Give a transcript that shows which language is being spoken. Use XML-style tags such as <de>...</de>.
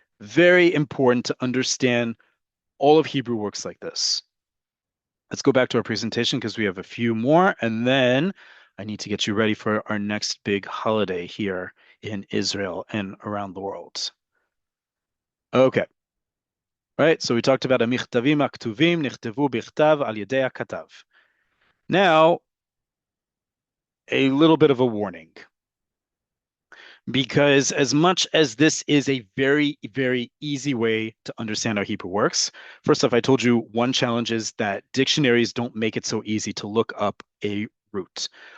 <en>Very important to understand all of Hebrew works like this. Let's go back to our presentation because we have a few more, and then I need to get you ready for our next big holiday here in Israel and around the world. Okay, right. So we talked about</en> <he>המכתבים הכתובים נכתבו בכתב על ידי הכתב.</he> <en>Now, a little bit of a warning, because as much as this is a very, very easy way to understand how Hebrew works, first off, I told you one challenge is that dictionaries don't make it so easy to look up a root.</en>